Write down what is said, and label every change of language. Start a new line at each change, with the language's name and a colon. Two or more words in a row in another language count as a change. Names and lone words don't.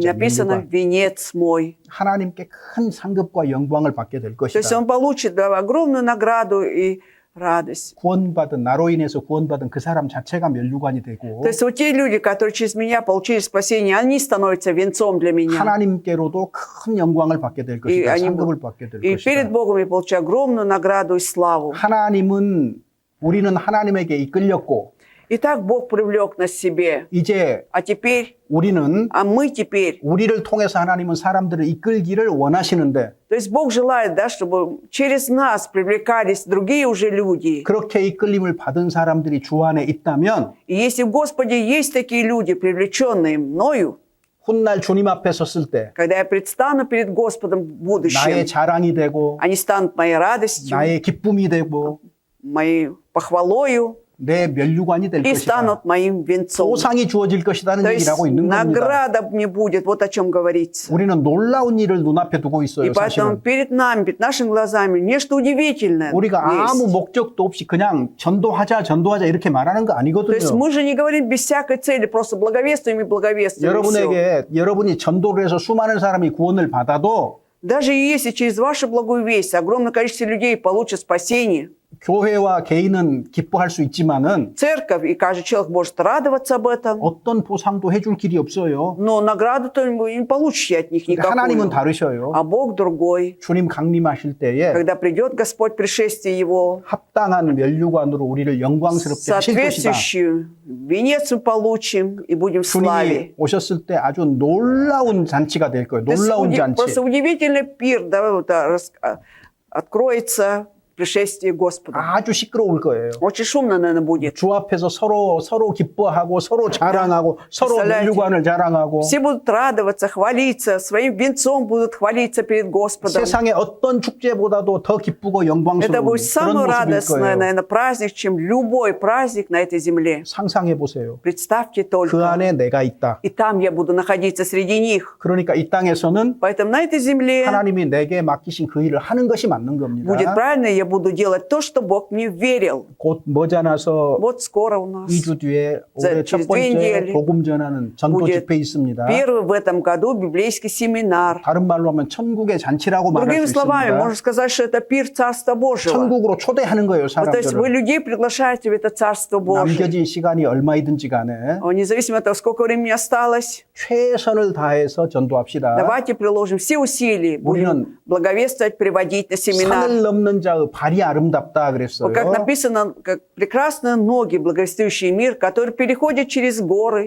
Russian: написано
Korean: 멸류관.
Russian: «венец мой».
Korean: 하나님께 큰 상급과 영광을 받게 될
Russian: То есть
Korean: 것이다.
Russian: он получит да, огромную награду и радость.
Korean: 구원받은 나로 인해서 구원받은 그 사람 자체가 멸류관이 되고
Russian: То есть вот те люди, которые через меня получили спасение, они становятся венцом для меня.
Korean: 하나님께로도 큰 영광을 받게 될 것이다. 아니, 상급을 받게 될
Russian: И
Korean: 것이다.
Russian: перед Богом я получаю огромную награду и славу.
Korean: 우리는 하나님에게 이끌렸고
Russian: Итак, Бог привлек нас к себе.
Korean: 이제
Russian: А теперь,
Korean: 우리는
Russian: мы теперь,
Korean: 우리를 통해서 하나님은 사람들을 이끌기를 원하시는데
Russian: то есть Бог желает, да, чтобы через нас привлекались другие уже люди.
Korean: 그렇게 이끌림을 받은 사람들이 주 안에 있다면
Russian: И если в Господе есть такие люди, привлеченные мною,
Korean: 훗날 주님 앞에 섰을 때
Russian: когда я предстану перед Господом в будущем,
Korean: 나의 자랑이 되고
Russian: они станут моей радостью,
Korean: 나의 기쁨이 되고
Russian: моей похвалою
Korean: 내 멸류관이 될
Russian: и
Korean: 것이다.
Russian: станут моим венцом.
Korean: 보상이 주어질 것이라는
Russian: То
Korean: 얘기를
Russian: есть
Korean: 하고 있는 겁니다.
Russian: награда мне будет, вот о чем говорится.
Korean: 우리는 놀라운 일을 눈앞에 두고 있어요.
Russian: И поэтому
Korean: 사실은.
Russian: перед нами, перед нашими глазами нечто удивительное
Korean: 우리가 아무
Russian: есть.
Korean: 목적도 없이 그냥 전도하자 이렇게 말하는 거
Russian: То есть
Korean: 아니거든요.
Russian: мы же не говорим без всякой цели, просто благовествуем и благовествуем. и всё.
Korean: 여러분이 전도를 해서 수많은 사람이 구원을 받아도
Russian: Даже если через вашу благую весть огромное количество людей получит спасение,
Korean: 교회와 개인은 기뻐할 수 있지만은
Russian: церковь и каждый человек может радоваться об этом,
Korean: 어떤 보상도 해줄 길이 없어요.
Russian: но награду-то вы не получите от них
Korean: 하나님은
Russian: никакую.
Korean: 다르셔요.
Russian: А Бог другой.
Korean: 주님 강림하실 때에
Russian: Когда придет Господь пришествие Его,
Korean: 합당한 멸류관으로 우리를 영광스럽게 하실 것이다.
Russian: соответствующий венец мы получим и будем в славе.
Korean: 주님이 오셨을 때 아주 놀라운 잔치가 될 거예요. 놀라운 잔치.
Russian: Просто удивительный пир да, вот, откроется пришествие Господа.
Korean: 아주 시끄러울 거예요.
Russian: Очень шумно, наверное, будет.
Korean: 주 앞에서 서로 기뻐하고 서로 자랑하고 서로
Russian: Представляете?
Korean: 멸류관을 자랑하고
Russian: Все будут радоваться, хвалиться, своим венцом будут хвалиться перед Господом.
Korean: 세상의 어떤 축제보다도 더 기쁘고
Russian: Это
Korean: 영광스러운
Russian: будет
Korean: 그런
Russian: самый
Korean: 모습일
Russian: радостный,
Korean: 거예요.
Russian: наверное, праздник, чем любой праздник на этой земле.
Korean: 상상해 보세요.
Russian: Представьте
Korean: 그
Russian: только.
Korean: 안에 내가 있다.
Russian: И там я буду находиться среди них.
Korean: 그러니까 이 땅에서는
Russian: Поэтому на этой земле
Korean: 하나님이 내게 맡기신 그 일을 하는 것이 맞는 겁니다.
Russian: будет правильно, я буду делать то, что Бог мне верил.
Korean: 곧 머지않아서
Russian: Вот скоро у нас
Korean: 2주 뒤에 올해 첫
Russian: через 2
Korean: 번째
Russian: недели
Korean: 복음 전하는 전도
Russian: будет
Korean: 집회 있습니다.
Russian: первый в этом году библейский семинар.
Korean: 다른 말로 하면 천국의 잔치라고 말할
Russian: Другими
Korean: 수
Russian: словами,
Korean: 있습니다.
Russian: можно сказать, что это пир Царства Божьего.
Korean: 천국으로 초대하는 거예요,
Russian: Вот, то есть вы
Korean: 사람들을.
Russian: людей приглашаете в это Царство Божие.
Korean: 남겨진 시간이 얼마이든지 간에
Russian: Независимо от того, сколько времени осталось,
Korean: 최선을 다해서 전도합시다.
Russian: давайте приложим все усилия, будем благовествовать, приводить на семинар.
Korean: 산을 넘는 자의 발이 아름답다 그랬어요.
Russian: Вот как написано, как прекрасные ноги, благовествующий мир, который переходит через горы.